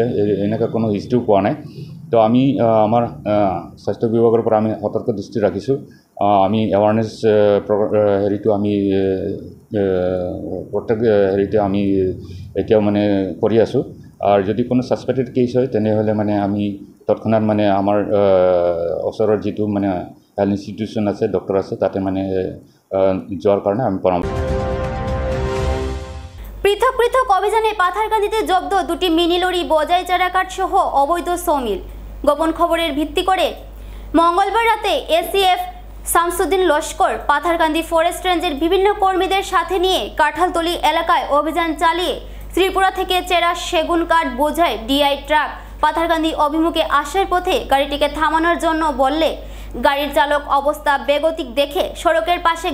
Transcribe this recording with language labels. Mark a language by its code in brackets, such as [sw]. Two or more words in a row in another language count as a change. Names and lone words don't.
[as] এনেকুৱা কোনো হিষ্ট্ৰীও পোৱা নাই তো আমি আমাৰ স্বাস্থ্য বিভাগৰ পৰা আমি সতৰ্ক দৃষ্টি ৰাখিছোঁ আমি [en] awareness হেৰিটো [as] আমি প্ৰত্যেক হেৰিতে আমি এতিয়াও মানে কৰি আছোঁ আৰু যদি কোনো [en] suspected case [as] হয় তেনেহ'লে মানে আমি তৎক্ষণাৎ মানে আমাৰ ওচৰৰ যিটো মানে [en] health institution [as] আছে ডক্টৰ আছে তাতে মানে যোৱাৰ কাৰণে আমি পৰামৰ্শ [bn] পৃথক পৃথক অভিযানে পাথারকান্দিতে জব্দ 2টি [en] mini lorry [bn] বজাই চারা কাঠ সহ অবৈধ সমিল গোপন খবরের ভিত্তি করে মঙ্গলবার রাতে এসিএফ শামসুদ্দিন লস্কর পাথারকান্দি ফরেস্ট রেঞ্জের বিভিন্ন কর্মীদের সাথে নিয়ে কাঁঠালতলি এলাকায় অভিযান চালিয়ে ত্রিপুরা থেকে চেরা সেগুন কাঠ বোঝাই ডিআই ট্রাক পাথারকান্দি অভিমুখে আসার পথে গাড়িটিকে থামানোর জন্য বললে গাড়ির চালক অবস্থা বেগতিক দেখে সড়কের পাশে